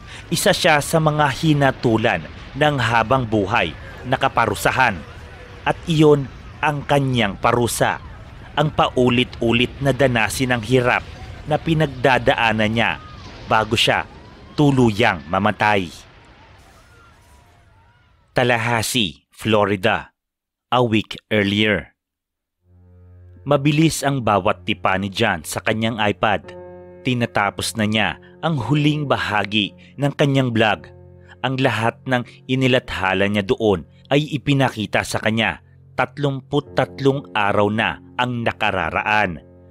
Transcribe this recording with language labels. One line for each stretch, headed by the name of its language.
Filipino: Isa siya sa mga hinatulan ng habang buhay na kaparusahan. At iyon ang kanyang parusa. Ang paulit-ulit na danasin ng hirap na pinagdadaanan niya bago siya tuluyang mamatay.
English: Tallahassee, Florida, a week earlier.
Filipino: Mabilis ang bawat tipa ni John sa kanyang iPad. Tinatapos na niya ang huling bahagi ng kanyang vlog. Ang lahat ng inilathala niya doon ay ipinakita sa kanya. 33 araw na ang nakararaan.